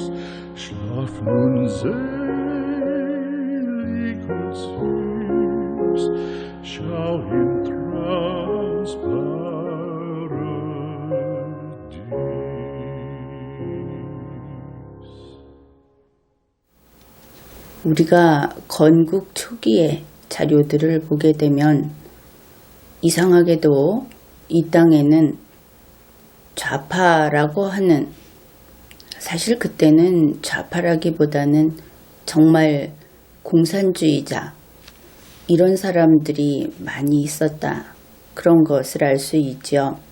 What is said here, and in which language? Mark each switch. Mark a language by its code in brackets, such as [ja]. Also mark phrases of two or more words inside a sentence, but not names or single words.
[de] Schlaf nun selig und süß, schau im Traums Paradies. [ko] 우리가 건국 초기의 자료들을 보게 되면 이상하게도 이 땅에는 좌파라고 하는, 사실 그때는 좌파라기보다는 정말 공산주의자, 이런 사람들이 많이 있었다, 그런 것을 알 수 있죠.